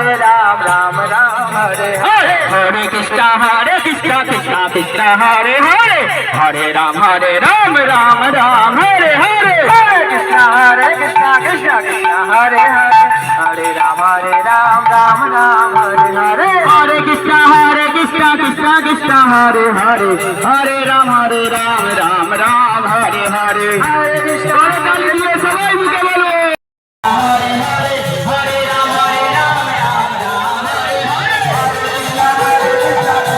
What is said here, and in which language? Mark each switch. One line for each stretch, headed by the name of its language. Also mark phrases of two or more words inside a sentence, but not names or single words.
Sanskrit: Ram Ram Hare Hare Hare Krishna Krishna Krishna Hare Hare Hare Ram Ram Ram Hare Hare Hare Krishna Krishna Krishna Hare Hare Hare Ram Ram Ram Hare Hare Hare Krishna Krishna Hare Hare Hare Ram Ram Ram Hare Hare Hare Krishna
Bangla: সবাই মিলে বলো
Sanskrit: Hare Hare Hare Ram Ram Ram Hare Hare Hare Krishna Krishna